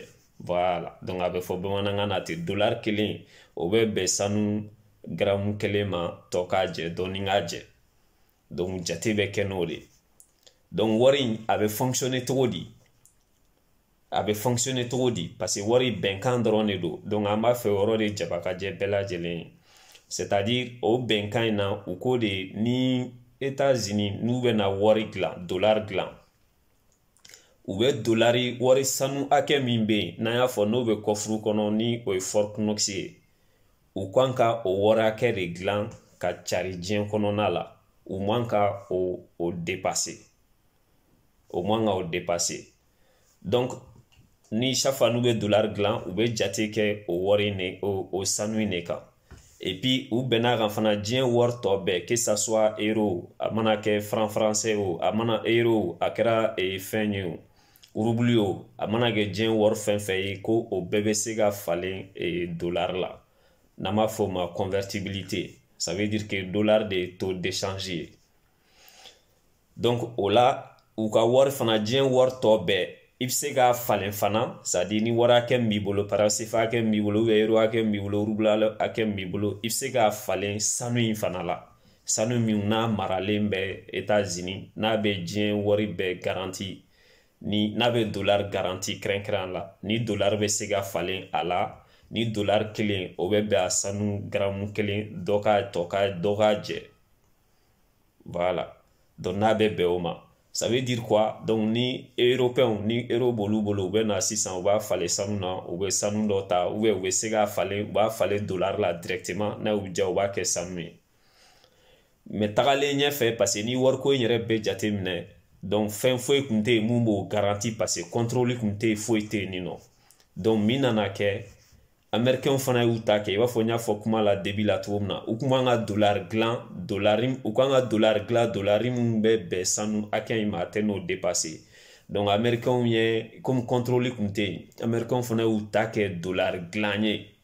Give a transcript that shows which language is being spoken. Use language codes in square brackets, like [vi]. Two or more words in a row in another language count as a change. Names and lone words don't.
[fr] Voilà, donc [bm] a bɛ fɔ bamanankan na ten, dolari kelen o bɛ bɛn sanu garamu 1 ma, tɔ k'a jɛ dɔɔni k'a jɛ. Donc jate bɛ kɛ n'o de. Donc wari in a bɛ fonctionner togo di? [fr] Parce que [bm] wari bɛnkan dɔrɔn de don. Donc an b'a fɛ o yɔrɔ de jaba ka jɛ bɛɛ lajɛlen ye. [fr] C'est-à-dire [bm] o bɛnkan in na u ko de ni États-Unis n'u bɛna wari dilan, dollar dilan, u bɛ dolari wari sanu hakɛ min bɛ yen n'an y'a fɔ n'o bɛ kɔfuru kɔnɔ ni o ye Fort Knox ye, u kan ka o wari hakɛ de dilan ka cari diɲɛ kɔnɔna la. U man ka o dépasser. Donc ni [fr] chaque fois [bm] n'u bɛ dollar dilan u bɛ jate kɛ o wari o sanu in de kan. [fr] et puis [bm] u bɛnna kan fana diɲɛ wari tɔ bɛɛ [fr] que ça soit euro [bm] a mana kɛ [fr] franc français [bm] o a mana euro a kɛra fɛn ye o rubli o a mana kɛ diɲɛ wari fɛn fɛn ye ko o bɛɛ bɛ se ka falen dollar la n'an b'a fɔ o ma [fr] convertibilité ça veut dire que [bm] dollar de ye [fr] taux d'échange [bm] ye donc o la u ka wari fana diɲɛ wari tɔ bɛɛ i bɛ se ka falen fana [fr] c'est à dire [bm] ni wari hakɛ min b'i bolo [fr] par exemple [bm] CFA hakɛ min b'i bolo euro hakɛ min b'i bolo ruble hakɛ min b'i bolo i bɛ se ka falen sanu in fana la sanu min n'a maralen bɛ États-Unis n'a bɛ diɲɛ wari bɛɛ garanti ni n'a bɛ dollar garanti kɛrɛnkɛrɛn la ni dollar bɛ se ka falen a la ni dollar kelen o bɛ bɛn a sanu garamu kelen dɔ ka jɛ [fr] voilà donc [bm] n'a bɛ bɛn o ma [fr] ça veut dire quoi donc [bm] ni européens ni euro b'olu bolo u bɛ na sisan u b'a falen sanu na u bɛ sanu dɔ ta [fr] ou bien [bm] u bɛ se ka falen u b'a falen dollar la directement n'a y'u diya u b'a kɛ sanu ye mais tagalen ɲɛfɛ [fr] parce que [bm] ni wariko in yɛrɛ bɛɛ jate minɛ donc fɛn foyi tun tɛ yen mun b'o garanti parce que contrôle tun tɛ yen foyi tɛ yen nin nɔ donc min nana kɛ américains fana y'u ta kɛ i b'a fɔ n y'a fɔ kuma la début la cogo min na u kun b'an ka dollar dilan u kan ka dollar dilan dollari min bɛ bɛn sanu hakɛ in ma a tɛ n'o dépasser donc américains ye [fr] comme contrôle [bm] tun tɛ yen américains fana y'u ta kɛ dollar dilan ye